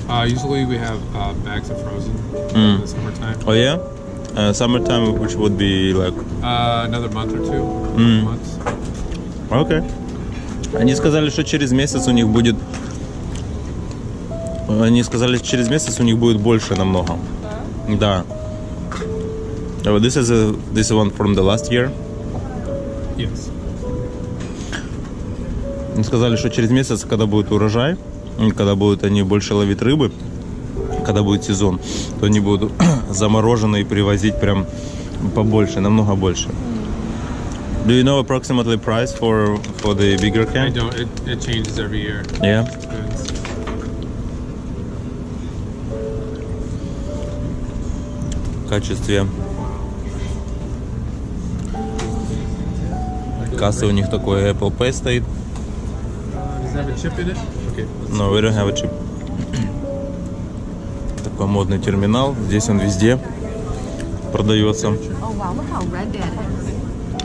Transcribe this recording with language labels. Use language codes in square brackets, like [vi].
[en] Usually we have bags of frozen Mm. in the summertime. Oh yeah? Summertime, which would be like... Another month or two. Mm. Months. [ru] Окей. Они сказали, что через месяц у них будет... Они сказали, что через месяц у них будет больше намного. Да. [en] This is one from the last year. Yes. [ru] Они сказали, что через месяц, когда будет урожай, и когда будут они больше ловить рыбы, когда будет сезон, то они будут заморожены и привозить прям побольше, намного больше. [en] Do you know approximately price for the bigger I can? don't. It changes every year. Yeah. Depends. [ru] В качестве кассы у них такой Apple Pay стоит. [en] Does it have a chip in it? Okay. No, we don't have a chip. [ru] Такой модный терминал. Здесь он везде продается. [en] Oh wow, look how red that is.